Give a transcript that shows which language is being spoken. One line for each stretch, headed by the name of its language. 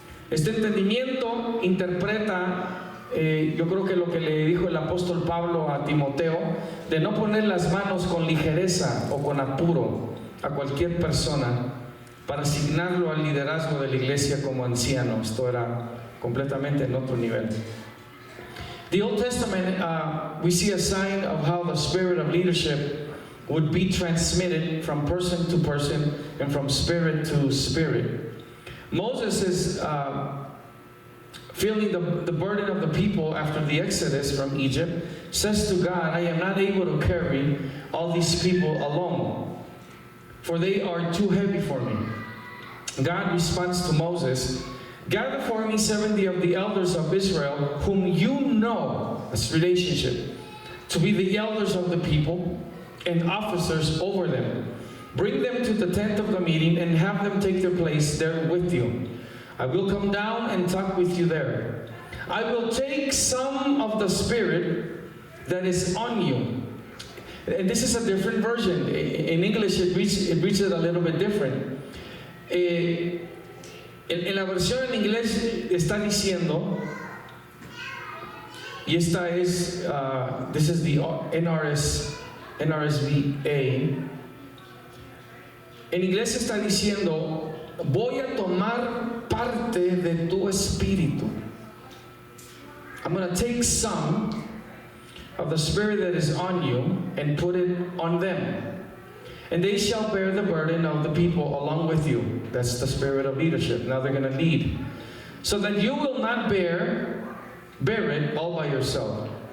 Spanish: Este entendimiento interpreta, yo creo que lo que le dijo el apóstol Pablo a Timoteo, de no poner las manos con ligereza o con apuro a cualquier persona para asignarlo al liderazgo de la iglesia como anciano. Esto era completamente en otro nivel.
English: The Old Testament, we see a sign of how the spirit of leadership would be transmitted from person to person and from spirit to spirit. Moses is feeling the burden of the people after the exodus from Egypt, says to God, I am not able to carry all these people alone, for they are too heavy for me. God responds to Moses, gather for me 70 of the elders of Israel, whom you know, that's relationship, to be the elders of the people and officers over them. Bring them to the tent of the meeting and have them take their place there with you. I will come down and talk with you there. I will take some of the spirit that is on you. And this is a different version. In English it reads it a little bit different.
Spanish: En la versión en inglés está diciendo, y esta es,
English: this is the NRSVA.
Spanish: En inglés está diciendo, voy a tomar parte de tu espíritu.
English: I'm going to take some of the spirit that is on you and put it on them. And they shall bear the burden of the people along with you. That's the spirit of leadership. Now they're going to lead. So that you will not bear it all by yourself.